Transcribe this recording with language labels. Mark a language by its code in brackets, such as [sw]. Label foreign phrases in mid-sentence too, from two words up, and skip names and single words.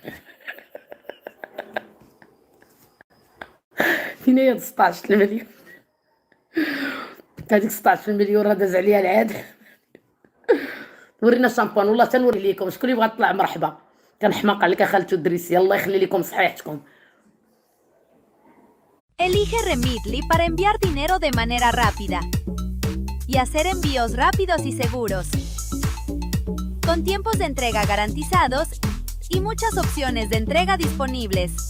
[ar] فين هي 16 المليون؟ هذيك 16 مليون راه داز عليها العاد. ورينا الشامبان والله تنوري لكم. شكون اللي بغا تطلع مرحبا؟ كنحماق عليك خالتو الدريسي، الله يخلي لكم صحيحتكم. [es] Elige Remitly para enviar dinero de manera rápida y hacer envíos rápidos y seguros, con tiempos de entrega garantizados y muchas opciones de entrega disponibles.